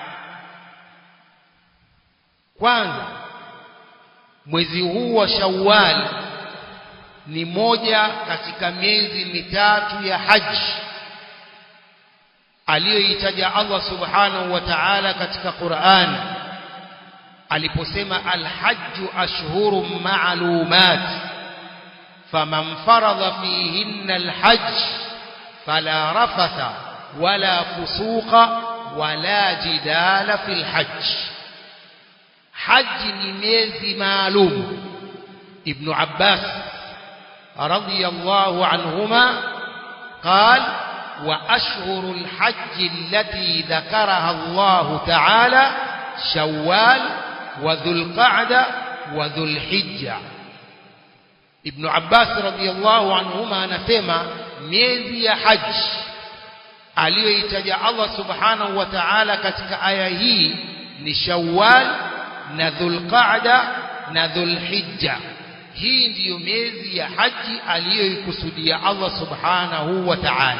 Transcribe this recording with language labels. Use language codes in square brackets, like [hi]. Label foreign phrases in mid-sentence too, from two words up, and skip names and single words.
[sw] Kwanza, mwezi huu wa Shawwal ni moja katika miezi mitatu ya haji [ar] aliyoitaja Allah سبحانه وتعالى [sw] katika Qur'an aliposema [ar] الحج أشهر معلومات فمن فرض فيهن الحج فلا رفث ولا فسوق ولا جدال في الحج. [sw] Haji ni miezi maalum. [ar] Ibn Abbas رضي الله عنهما قال وأشهر الحج التي ذكرها الله تعالى شوال وذو القعدة وذو الحجة. [sw] Ibn Abbas [ar] رضي الله عنهما [sw] anasema miezi ya haji aliyoitaja Allah [ar] سبحانه وتعالى [sw] katika aya hii ni Shawwal na Dhulqa'da na Dhulhijja. Hii ndiyo miezi ya haji aliyoikusudia Allah [ar] سبحانه وتعالى.